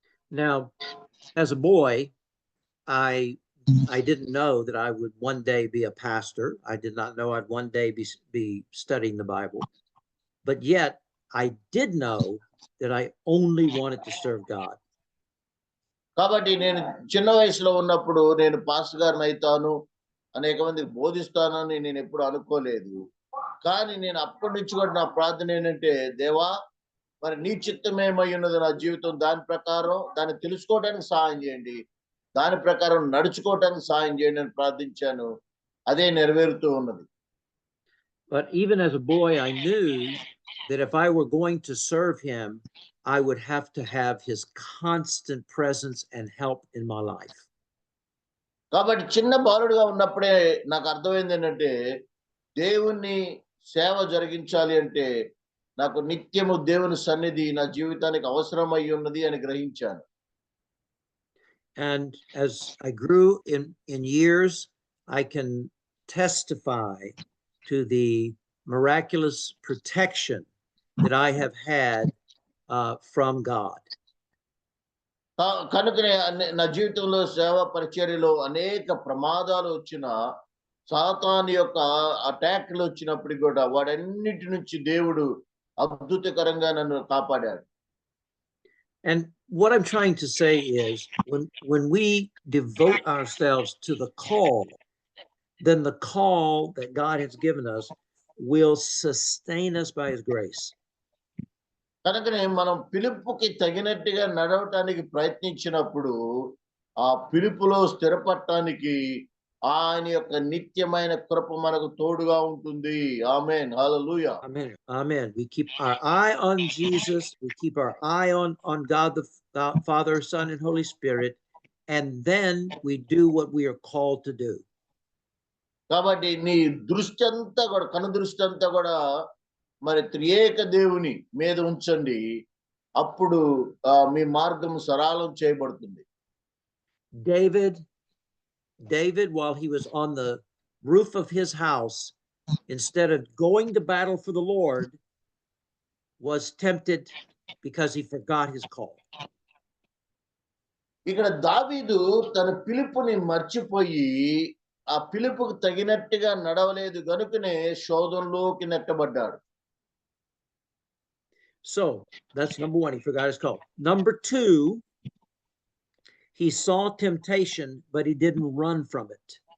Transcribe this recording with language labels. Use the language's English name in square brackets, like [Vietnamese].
[English] Now, as a boy, I didn't know that I would one day be a pastor. I did not know I'd one day be studying the Bible. But yet, I did know that I only wanted to serve God. [Telugu] కాబట్టి నేను చిన్న వయసులో ఉన్నప్పుడు నేను pastor గారిని అవుతాను, అనేక మందికి బోధిస్తానని నేను ఎప్పుడు అనుకోలేదు. కానీ నేను అప్పటి నుంచి కూడా నా ప్రార్థన ఏంటంటే, దేవా మరి నీ చిత్తమేమై ఉన్నది నా జీవితం, దాని ప్రకారం దాన్ని తెలుసుకోవడానికి సహాయం చేయండి, దాని ప్రకారం నడుచుకోవటానికి సహాయం చేయండి అని ప్రార్థించాను. అదే నెరవేరుతూ ఉన్నది. [English] But even as a boy, I knew that if I were going to serve him, I would have to have his constant presence and help in my life. [Telugu] కాబట్టి చిన్న బాలుడుగా ఉన్నప్పుడే నాకు అర్థమైంది ఏంటంటే, దేవుని సేవ జరిగించాలి అంటే నాకు నిత్యము దేవుని సన్నిధి నా జీవితానికి అవసరమై ఉన్నది అని గ్రహించాను. [English] And as I grew in years, I can testify to the miraculous protection that I have had from God. [Telugu] కనుకనే నా జీవితంలో సేవా పరిచర్యలో అనేక ప్రమాదాలు వచ్చిన, సాతాను యొక్క అటాక్లు వచ్చినప్పటికి కూడా వాడన్నిటి నుంచి దేవుడు అద్భుతకరంగా నన్ను కాపాడాడు. [English] And what I'm trying to say is, when we devote ourselves to the call, then the call that God has given us will sustain us by his grace. [Telugu] కనుకనే మనం పిలుపుకి తగినట్టుగా నడవటానికి ప్రయత్నించినప్పుడు ఆ పిలుపులో స్థిరపడటానికి ఆయన యొక్క నిత్యమైన కృప మనకు తోడుగా ఉంటుంది. ఆమేన్, హల్లెలూయా. [English] Amen. Amen. We keep our eye on Jesus. We keep our eye on God, the Father, Son, and Holy Spirit. And then we do what we are called to do. [Telugu] కాబట్టి నీ దృష్టి అంతా కూడా, కను దృష్టి అంతా కూడా మరి త్రియేక దేవుని మీద ఉంచండి. అప్పుడు మీ మార్గం సరళం చేయబడుతుంది. [English] David, while he was on the roof of his house, instead of going to battle for the Lord, was tempted because he forgot his call. [Telugu] ఇక్కడ దావీదు తన పిలుపుని మర్చిపోయి ఆ పిలుపుకు తగినట్టుగా నడవలేదు గనుకనే శోధనలోకి నెట్టబడ్డాడు. [English] So that's number one, he forgot his call. Number two, he saw temptation, but he didn't run from it.